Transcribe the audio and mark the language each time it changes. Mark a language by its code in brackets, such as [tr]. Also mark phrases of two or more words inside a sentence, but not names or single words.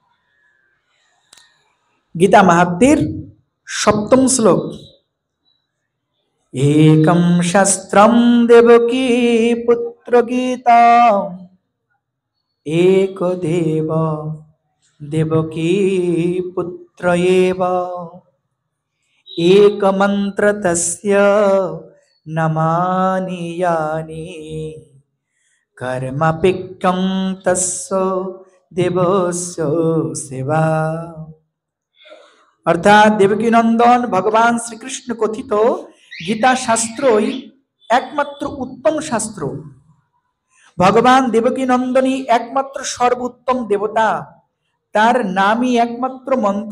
[bn] গীতা মাহাত্ম্যের সপ্তম শ্লোক, [sa] একম শাস্ত্রম দেবকী পুত্র গীতা এক দেব দেবকী পুত্র এব एक मंत्र तस्य नमानियानि कर्मपिक्कं तस्य देवस्य सेवा। [bn] অর্থাৎ দেবকী নন্দন ভগবান শ্রীকৃষ্ণ কথিত গীতা শাস্ত্রই একমাত্র উত্তম শাস্ত্র। ভগবান দেবকী নন্দনই একমাত্র সর্বোত্তম দেবতা, তার নামই একমাত্র মন্ত্র।